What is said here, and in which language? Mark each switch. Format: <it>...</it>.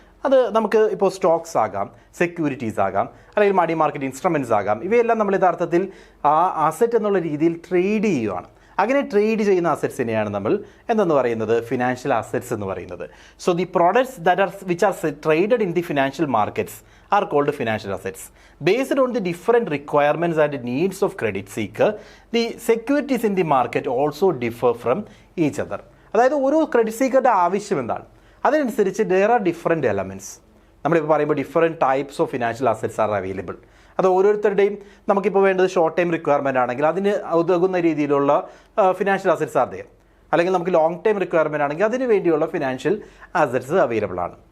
<ml>അത് നമുക്ക് ഇപ്പോൾ സ്റ്റോക്സ് ആകാം, സെക്യൂരിറ്റീസ് ആകാം, അല്ലെങ്കിൽ മണി മാർക്കറ്റ് ഇൻസ്ട്രുമെൻറ്റ്സ് ആകാം. ഇവയെല്ലാം നമ്മൾ യഥാർത്ഥത്തിൽ ആ അസറ്റ് എന്നുള്ള രീതിയിൽ ട്രേഡ് ചെയ്യുകയാണ്. അങ്ങനെ ട്രേഡ് ചെയ്യുന്ന അസറ്റ്സിനെയാണ് നമ്മൾ എന്തെന്ന് പറയുന്നത് ഫിനാൻഷ്യൽ അസറ്റ്സ് എന്ന് പറയുന്നത്.</ml> <en>So the products that are which are traded in the financial markets are called financial assets. Based on the different requirements and needs of credit seeker, the securities in the market also differ from each other.</en> <ml>അതായത് ഓരോ credit സീക്കറുടെ ആവശ്യം എന്താണ് അതിനനുസരിച്ച്</ml> <en>there are different elements.</en> <ml>നമ്മളിപ്പോൾ പറയുമ്പോൾ</ml> <en>Different types of financial assets are available.</en> <ml>അത് ഓരോരുത്തരുടെയും നമുക്കിപ്പോൾ വേണ്ടത് ഷോർട്ട് ടൈം റിക്വയർമെൻ്റ് ആണെങ്കിൽ അതിന് ഉതകുന്ന രീതിയിലുള്ള</ml> <en>Financial assets are there.</en> <ml>അല്ലെങ്കിൽ നമുക്ക് ലോങ് ടൈം റിക്വയർമെൻ്റ് ആണെങ്കിൽ അതിന് വേണ്ടിയുള്ള ഫിനാൻഷ്യൽ അസറ്റ്സ് അവൈലബിൾ ആണ്.</ml>